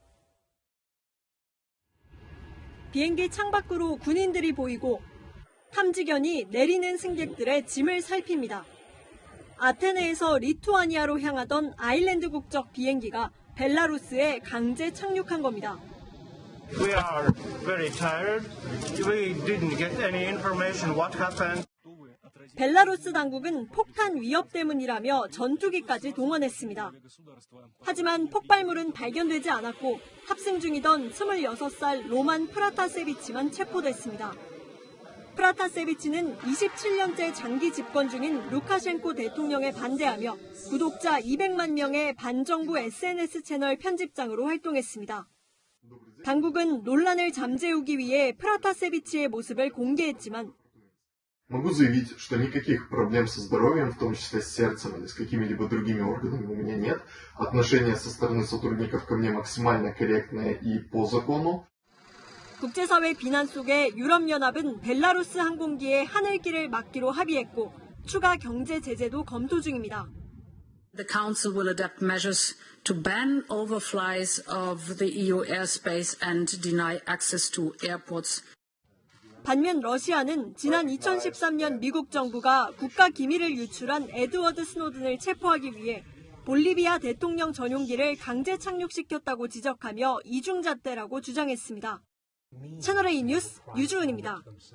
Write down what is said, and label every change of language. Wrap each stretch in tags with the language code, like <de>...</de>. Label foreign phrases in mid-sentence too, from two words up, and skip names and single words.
<ko>비행기 창밖으로 군인들이 보이고 탐지견이 내리는 승객들의 짐을 살핍니다. 아테네에서 리투아니아로 향하던 아일랜드 국적 비행기가 벨라루스에 강제 착륙한 겁니다.</ko> <en>We are very tired. We didn't get any information what happened.</en> <ko>벨라루스 당국은 폭탄 위협 때문이라며 전투기까지 동원했습니다. 하지만 폭발물은 발견되지 않았고 탑승 중이던 26살 로만 프라타세비치만 체포됐습니다. 프라타세비치는 27년째 장기 집권 중인 루카셴코 대통령에 반대하며 구독자 200만 명의 반정부 SNS 채널 편집장으로 활동했습니다. 당국은 논란을 잠재우기 위해 프라타세비치의 모습을 공개했지만</ko> <ru>Могу заявить, что никаких проблем со здоровьем, в том числе с сердцем или с какими-либо другими органами у меня нет. Отношение со стороны сотрудников ко мне максимально корректное и по закону.</ru> <ko>국제사회 비난 속에 유럽연합은 벨라루스 항공기의 하늘길을 막기로 합의했고 추가 경제 제재도 검토 중입니다.</ko> <en>The Council will adopt measures to ban overflights of the EU airspace and deny access to airports.</en> <ko>반면 러시아는 지난 2013년 미국 정부가 국가 기밀을 유출한 에드워드 스노든을 체포하기 위해 볼리비아 대통령 전용기를 강제 착륙시켰다고 지적하며 이중잣대라고 주장했습니다. 채널A 뉴스 유주은입니다.</ko>